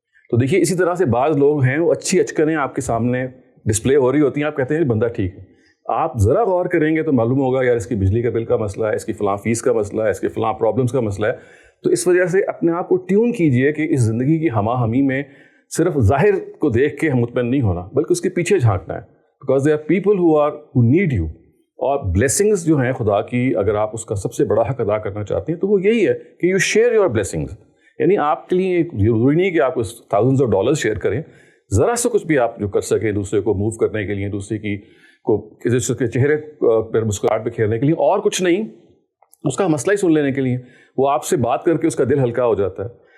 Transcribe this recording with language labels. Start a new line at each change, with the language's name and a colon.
Urdu: تو دیکھیے اسی طرح سے بعض لوگ ہیں وہ اچھی اچکنیں آپ کے سامنے ڈسپلے ہو رہی ہوتی ہیں, آپ کہتے ہیں بندہ ٹھیک ہے. آپ ذرا غور کریں گے تو معلوم ہوگا یار اس کی بجلی کا بل کا مسئلہ ہے, اس کی فلاں فیس کا مسئلہ ہے, اس کے فلاں پرابلمس کا مسئلہ ہے. تو اس وجہ سے اپنے آپ کو ٹیون کیجئے کہ اس زندگی کی ہمہ ہمی میں صرف ظاہر کو دیکھ کے ہم مطمئن نہیں ہونا بلکہ اس کے پیچھے جھانکنا ہے.
English: Because there are people who need you.
Urdu: اور بلیسنگز جو ہیں خدا کی, اگر آپ اس کا سب سے بڑا حق ادا کرنا چاہتے ہیں تو وہ یہی ہے کہ
English: You share your blessings.
Urdu: یعنی آپ کے لیے ضروری نہیں کہ آپ تھاؤزنڈز آف ڈالرز شیئر کریں, ذرا سا کچھ بھی آپ جو کر سکیں دوسرے کو موو کرنے کے لیے, دوسرے کے چہرے پر مسکراہٹ بکھیرنے کے لیے, اور کچھ نہیں, اس کا مسئلہ ہی سن لینے کے لیے, وہ آپ سے بات کر کے اس کا دل ہلکا ہو جاتا ہے.